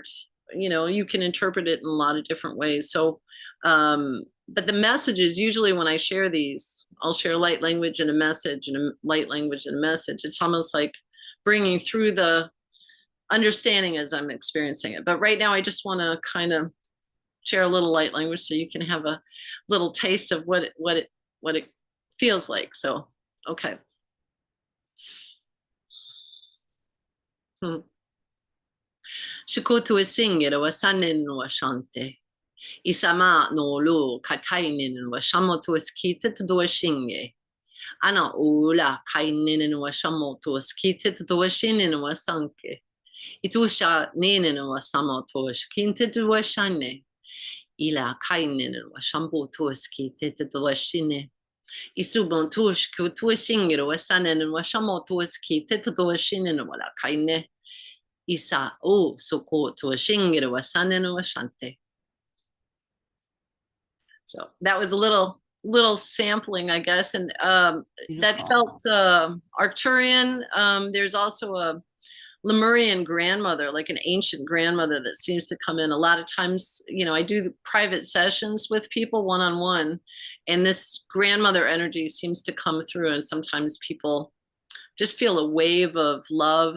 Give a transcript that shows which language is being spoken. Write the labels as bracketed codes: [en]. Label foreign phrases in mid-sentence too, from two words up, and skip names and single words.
[en] You can interpret it in a lot of different ways. So, but the messages, usually when I share these, I'll share light language and a message and a light language and a message. It's almost like bringing through the understanding as I'm experiencing it. But right now I just want to kind of share a little light language so you can have a little taste of what it feels like. So, okay. Shikutu singir wa sanin wa shante. Isama no lu katainin wa shamotu skitit do shinge. Ana ula kainin wa shamotu skitit do shinin wa sanke. Itusha ninin wa samotu skintit do shane. Ila kainin wa shambotu skitit do shine. Isubon tush kutu singir wa sanin wa shamotu skitit do shinin wa la kaine. Isa o soko to a shingir wa sanin wa shante. So that was a little sampling, I guess, and that felt Arcturian. There's also a Lemurian grandmother, like an ancient grandmother that seems to come in a lot of times. I do the private sessions with people one-on-one, and this grandmother energy seems to come through, and sometimes people just feel a wave of love.